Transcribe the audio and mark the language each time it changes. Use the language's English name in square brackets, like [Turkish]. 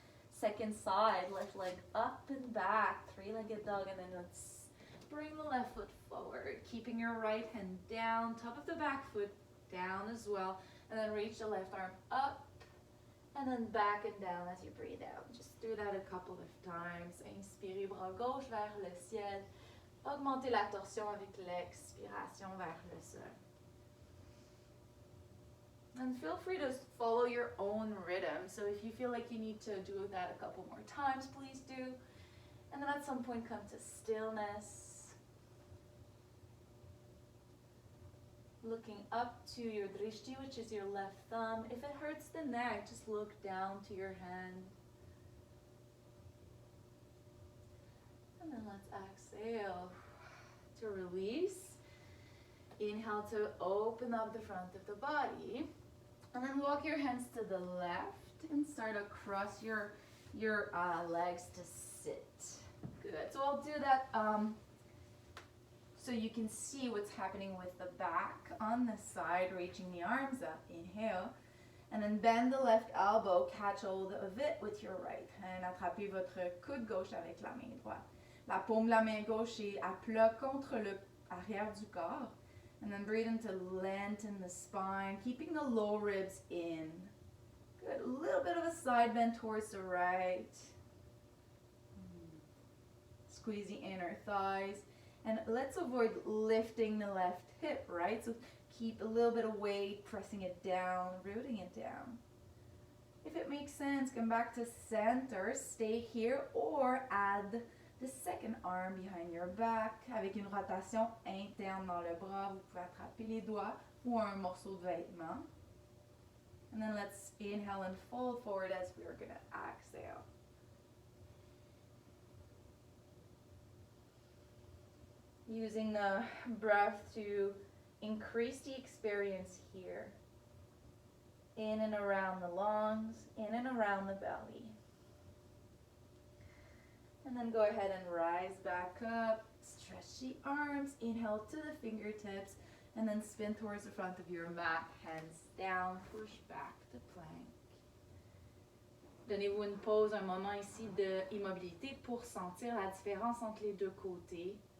[English] Second side, left leg up and back, three-legged dog, and then let's bring the left foot forward, keeping your right hand down, top of the back foot down as well, and then reach the left arm up, and then back and down as you breathe out. Just do that a couple of times. [French] Inspirez, bras gauche vers le ciel. Augmentez la torsion avec l'expiration vers le sol. [English] And feel free to follow your own rhythm. So if you feel like you need to do that a couple more times, please do. And then at some point come to stillness. Looking up to your drishti, which is your left thumb. If it hurts the neck, just look down to your hand. And then let's exhale to release. Inhale to open up the front of the body. And then walk your hands to the left and start across your legs to sit. Good. So I'll do that so you can see what's happening with the back on the side, reaching the arms up. Inhale. And then bend the left elbow, catch hold of it with your right hand. [French] Attrapez votre coude gauche avec la main droite. La paume de la main gauche est à plat contre le arrière du corps. [English] And then breathe in to lengthen the spine, keeping the low ribs in. Good. A little bit of a side bend towards the right. Squeeze the inner thighs. And let's avoid lifting the left hip, right? So keep a little bit of weight, pressing it down, rooting it down. If it makes sense, come back to center, stay here, or add the second arm behind your back [French] avec une rotation interne dans le bras. Vous pouvez attraper les doigts ou un morceau de vêtement. [English] And then let's inhale and fold forward as we're going to exhale. Using the breath to increase the experience here. In and around the lungs, in and around the belly. And then go ahead and rise back up, stretch the arms, inhale to the fingertips, and then spin towards the front of your mat, hands down, push back to plank. [French] Donnez-vous une pause, un moment ici d'immobilité pour sentir la différence entre les deux côtés.